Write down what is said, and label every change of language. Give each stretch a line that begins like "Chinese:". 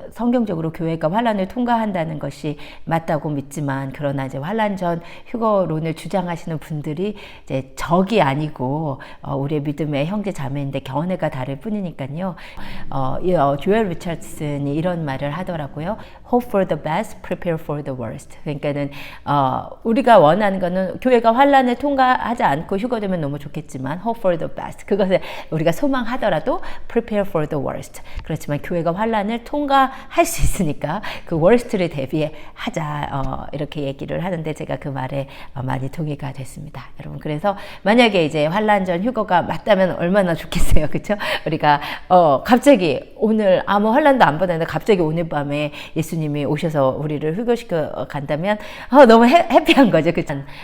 Korean: 성경적으로 교회가 환란을 통과한다는 것이 맞다고 믿지만, 그러나 이제 환란 전 휴거론을 주장하시는 분들이 이제 적이 아니고 우리의 믿음의 형제 자매인데 견해가 다를 뿐이니까요. 조엘 리처슨이 이런 말을 하더라고요.
English: Hope for the best, prepare for the worst.
Korean: 그러니까는 우리가 원하는 거는 교회가 환란을 통과하지 않고 휴거되면 너무 좋겠지만,
English: Hope for the best.
Korean: 그것을 우리가 소망하더라도
English: prepare for the worst.
Korean: 그렇지만 교회가 환란을 통과할 수 있으니까 그 worst를 대비하자, 이렇게 얘기를 하는데 제가 그 말에 많이 동의가 됐습니다. 여러분, 그래서 만약에 이제 환란 전 휴거가 맞다면 얼마나 좋겠어요, 그렇죠? 우리가 갑자기 오늘 아무 환란도 안 받았는데 갑자기 오늘 밤에 예수님이 오셔서 우리를 휴거시켜 간다면 너무 해피한 거죠, 그렇죠?